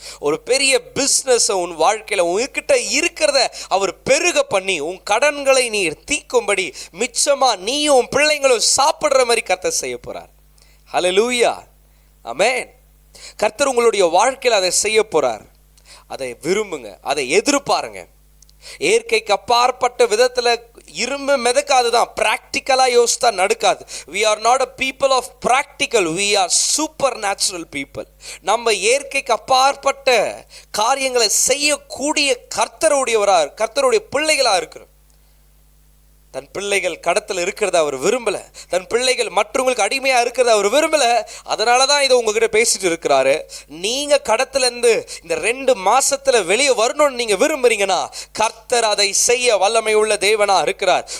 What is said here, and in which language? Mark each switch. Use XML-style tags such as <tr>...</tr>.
<ta>ஒரு பெரிய பிஸ்னஸ் உன் வாழ்க்கையில உன்கிட்ட இருக்கிறத அவர் பெருக பண்ணி உன் கடன்களை நீ தீக்கும்படி மிச்சமா நீயும் உன் பிள்ளைங்களும் சாப்பிடுற மாதிரி கர்த்தர் செய்ய போறார். ஹல்லேலூயா, ஆமென். கர்த்தர் உங்களுடைய வாழ்க்கையில அதை செய்ய போறார். அதை விரும்புங்க, அதை எதிர்பாருங்க. இயற்கைக்கு அப்பாற்பட்ட விதத்துல இரும்பு மிதக்காதுதான், பிராக்டிக்கலா யோசித்தா நடக்காது.</ta> <en>we are not a people of practical, we are supernatural people.</en> <ta>நம்ம இயற்கைக்கு அப்பாற்பட்ட காரியங்களை செய்யக்கூடிய கர்த்தருடைய பிள்ளைகளா இருக்கிறோம். தன் பிள்ளைகள் கடத்தில் இருக்கிறத அவர் விரும்பல. தன் பிள்ளைகள் மற்றவங்களுக்கு அடிமையா இருக்கிறத அவர் விரும்பல. அதனாலதான் இதை உங்ககிட்ட பேசிட்டு இருக்கிறாரு. நீங்க கடத்துல இருந்து இந்த 2 மாசத்துல வெளியே வரணும்னு நீங்க விரும்புறீங்கன்னா கர்த்தர் அதை செய்ய வல்லமை உள்ள தேவனா இருக்கிறார்.</ta>